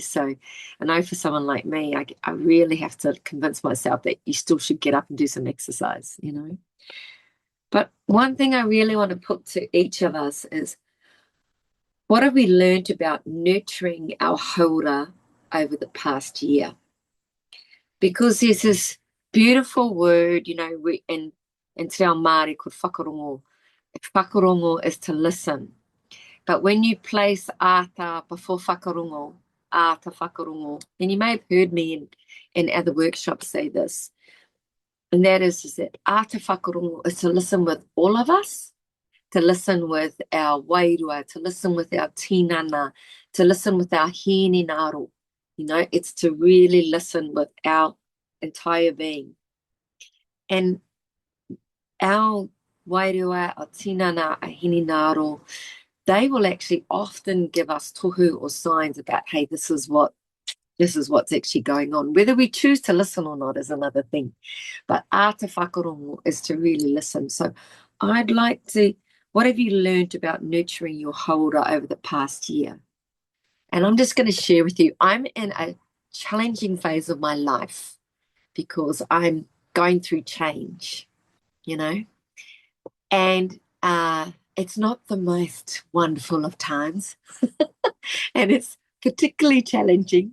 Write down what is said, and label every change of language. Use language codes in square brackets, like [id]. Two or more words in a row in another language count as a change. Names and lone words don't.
[en] So I know for someone like me, I really have to convince myself that you still should get up and do some exercise, But one thing I really want to put to each of us is, what have we learned about nurturing our haura over the past year? Because there's this beautiful word, in [mi] te reo Māori [en] called whakarongo. Whakarongo is to listen. But when you place ata before whakarongo, [mi] ata whakarongo, [en] and you may have heard me in other workshops say this, and that is that [mi] ata whakarongo [en] is to listen with all of us, to listen with our wairua, to listen with our tinana, to listen with our [mi] hēni ngaro. [en] It's to really listen with our entire being. And our wairua, our tinana, our [mi] hēni ngaro, [en] they will actually often give us tohu or signs about, hey, this is what's actually going on. Whether we choose to listen or not is another thing. But [mi] ata whakarongo [en] is to really listen. So I'd like to, what have you learned about nurturing your haura over the past year? And I'm just going to share with you, I'm in a challenging phase of my life because I'm going through change, you know, and it's not the most wonderful of times, and it's particularly challenging.